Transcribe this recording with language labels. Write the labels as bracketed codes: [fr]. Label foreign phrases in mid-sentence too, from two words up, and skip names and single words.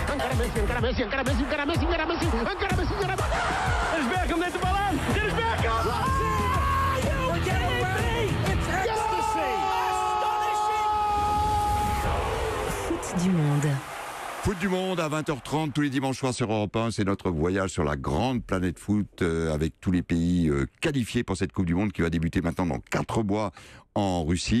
[ca] encara Messi, encara Messi, encara Messi, encara Messi, encara Messi, encara Messi, encara Messi. [nl] Dennis Bergkamp neemt de bal aan. Dennis Bergkamp! [fr] Foot du monde. Foot du monde à 20h30 tous les dimanches soirs sur Europe 1. C'est notre voyage sur la grande planète foot avec tous les pays qualifiés pour cette Coupe du Monde qui va débuter maintenant dans 4 mois en Russie.